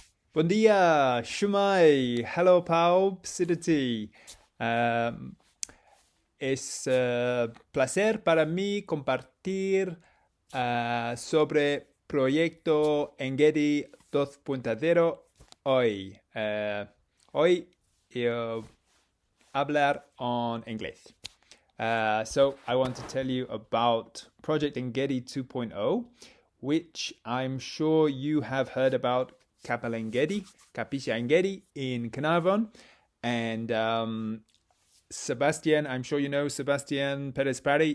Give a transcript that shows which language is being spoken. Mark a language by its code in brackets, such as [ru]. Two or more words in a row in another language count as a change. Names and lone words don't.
[pt] Bom dia, [cy] Shumai, hello pawb, sut ti? [es] Um, es placer para mí compartir sobre proyecto Engedi 2.0 hoy. Hoy hablar en inglés. [en] So I want to tell you about Project Engedi 2.0, which I'm sure you have heard about CAPILLA Engedi, CAPILLA Engedi in Caernarfon. And Sebastián, I'm sure you know Sebastián Pérez Parry.